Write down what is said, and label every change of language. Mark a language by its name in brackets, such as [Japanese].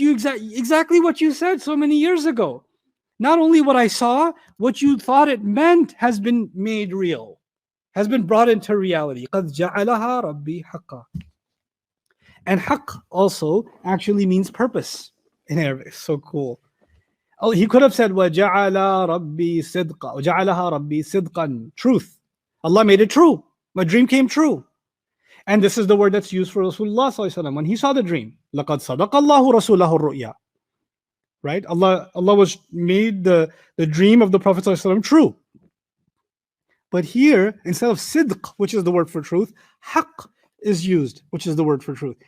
[English] Exactly what you said so many years ago. Not only what I saw, what you thought it meant has been made real, has been brought into reality. [Arabic] قَدْ جَعَلَهَا رَبِّي حَقًّا. [English] And haqq also actually means purpose in Arabic. It's so cool. Oh, he could have said, [Arabic] وَجَعَلَ رَبِّي صِدْقًا وَجَعَلَهَا رَبِّي صِدْقًا. [English] Truth. Allah made it true. My dream came true. And this is the word that's used for Rasulullah sallallahu alaihi wasallam when he saw the dream. [Arabic] لَقَدْ صَدَقَ اللَّهُ رَسُولَهُ الرُّؤْيَا. [English] Right? Allah was made the dream of the Prophet sallallahu alaihi wasallam true. But here, instead of sidq, which is the word for truth, haqq is used, which is the word for truth.